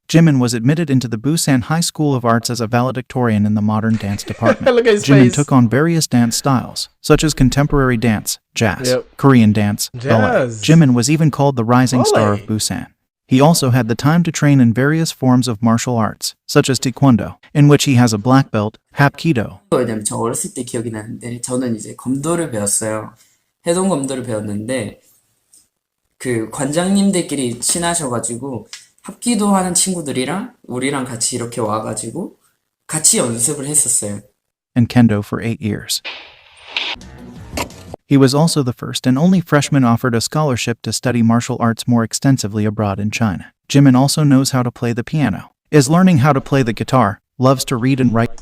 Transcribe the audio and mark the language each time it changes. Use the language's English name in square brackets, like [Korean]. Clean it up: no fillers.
[English] Jimin was admitted into the Busan High School of Arts as a valedictorian in the modern dance department. Look at his Jimin face. took on various dance styles, such as contemporary dance, jazz, Korean dance, ballet. Jazz. Jimin was even called the rising star of Ballet. Busan. He also had the time to train in various forms of martial arts, such as Taekwondo, in which he has a black belt, Hapkido. [Korean] 왜냐면 저 어렸을 때 기억이 나는데 저는 이제 검도를 배웠어요. 해동 검도를 배웠는데 그 관장님들끼리 친하셔가지고 합기도 하는 친구들이랑 우리랑 같이 이렇게 와가지고 같이 연습을 했었어요. [English] And Kendo for 8 years. He was also the first and only freshman offered a scholarship to study martial arts more extensively abroad in China. Jimin also knows how to play the piano, is learning how to play the guitar, loves to read and write